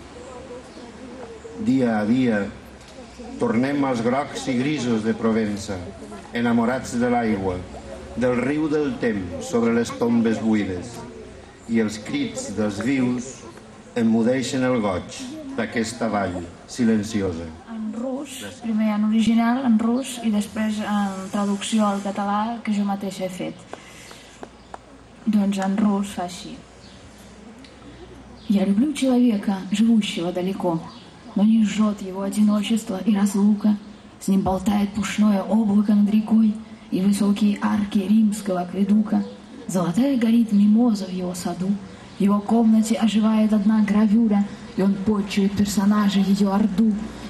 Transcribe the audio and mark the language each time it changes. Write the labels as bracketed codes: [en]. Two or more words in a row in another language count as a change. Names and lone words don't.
[ca] Dia a dia, tornem als grocs i grisos de Provença, enamorats de l'aigua, del riu del temps sobre les tombes buides, i els crits dels vius emmudeixen el goig d'aquesta vall silenciosa. En rus, primer en original, en rus, i després en traducció al català que jo mateixa he fet. Doncs en рус fa així. [ru] Я люблю человека, живущего далеко, но не жжет его одиночество и разлука. С ним болтает пушное облако над рекой и высокие арки римского акведука. Золотая горит мимоза в его саду. В его комнате оживает одна гравюра, и он подчует персонажа ее орду.